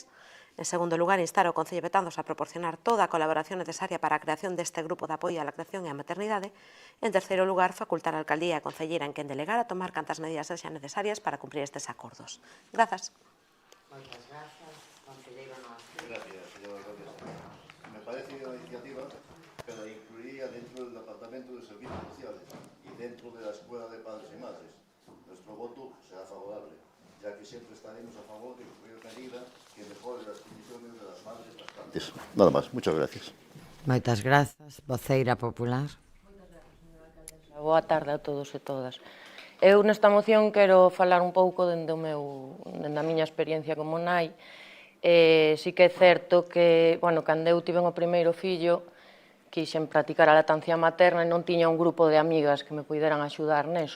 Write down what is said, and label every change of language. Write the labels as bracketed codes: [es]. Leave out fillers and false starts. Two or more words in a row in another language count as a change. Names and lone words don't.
[gl] En segundo lugar, instar ao Concello de Betanzos a proporcionar toda a colaboración necesaria para a creación deste grupo de apoio á lactación e á maternidade. En terceiro lugar, facultar a Alcaldía e a Concelleira en quen delegar a tomar cantas medidas sexan necesarias para cumprir estes acordos. Grazas. Moitas grazas, concelleiro Noas. [es] Gracias, señora alcaldesa. Me parece una iniciativa que la incluiría dentro del Departamento de Servicios Sociales y dentro de la Escuela de Padres y Madres. Nuestro voto será favorable, ya que siempre estaremos a favor de cualquier medida que mejore las condiciones de las madres lactantes. Nada más, muchas gracias. [gl] Moitas grazas, voceira popular. Boa tarde a todos e todas. Eu nesta moción quero falar un pouco dende a miña experiencia como nai. Si que é certo que, cando eu tiven o primeiro fillo, quixen practicar a lactancia materna e non tiña un grupo de amigas que me puderan axudar neso.